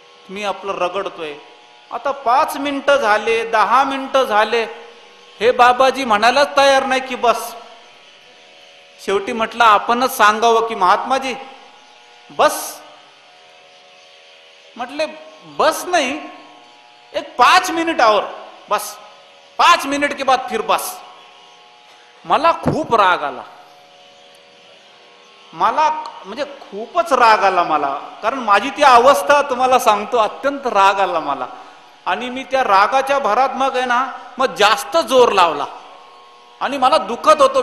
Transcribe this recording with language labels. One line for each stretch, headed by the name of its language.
Marathi: मी आपलं रगडतोय. आता 5 मिनिटं झाले, 10 मिनिटं झाले, हे बाबाजी म्हणायलाच तयार नाही की बस. शेवटी म्हटलं आपणच सांगावं की महात्माजी बस.
Hindi: म्हटले बस नहीं, एक 5 मिनिट और बस, 5 मिनिट के बाद फिर बस.
Marathi: मला खूप राग आला, मला म्हणजे खूपच राग आला मला, कारण माझी ती अवस्था तुम्हाला सांगतो, अत्यंत राग आला मला. आणि मी त्या रागाच्या भरात मग आहे ना, मग जास्त जोर लावला आणि मला दुखत होतं.